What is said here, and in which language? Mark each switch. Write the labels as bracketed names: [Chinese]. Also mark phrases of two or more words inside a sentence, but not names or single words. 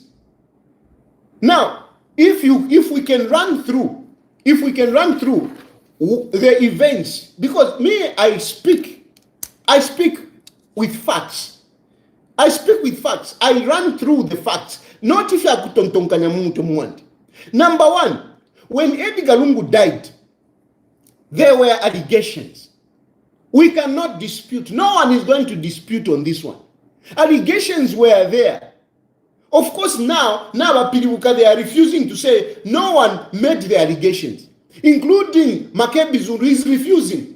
[English] Now, if we can run through the events, because me, I speak with facts. I speak with facts. I run through the facts. Not if you are [Bemba] kutontonkanya muntu mwandi. [English] Number one, when Edgar Lunges died, there were allegations. We cannot dispute. No one is going to dispute on this one. Allegations were there. Of course, now Pilibuka, they are refusing to say no one made the allegations, including Makebi Zulu is refusing.